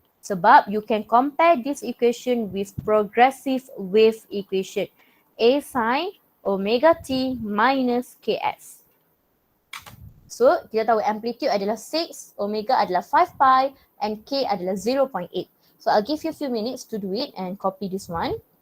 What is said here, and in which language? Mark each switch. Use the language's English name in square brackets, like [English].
[Malay] Sebab [English] you can compare this equation with progressive wave equation. A sin omega t minus Ks. [Malay] So kita tahu amplitude adalah 6, omega adalah 5 pi and K adalah 0.8. [English] So I'll give you a few minutes to do it and copy this one.